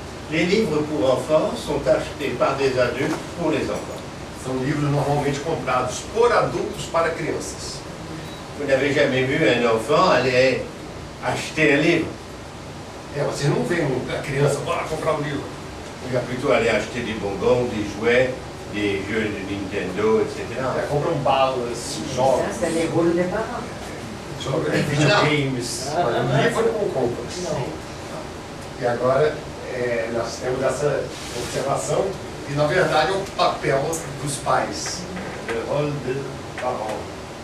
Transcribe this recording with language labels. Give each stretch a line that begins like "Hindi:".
French: Les livres pour enfants sont achetés par des adultes pour les enfants.
Portuguese: São livros normalmente comprados por adultos para crianças.
French: Vous n'avez jamais vu un enfant aller acheter un livre.
Portuguese: Vocês não veem a criança, bora comprar um livro.
French: Il va plutôt aller acheter des bonbons, des jouets, des jeux de Nintendo, etc.
Portuguese: Compram balas, jogos,
French: Ça, c'est les rôles des parents.
Portuguese: videogames. Livro não compra. E agora nós temos essa observação, e na verdade é o papel dos pais, o
French: rôle de parents.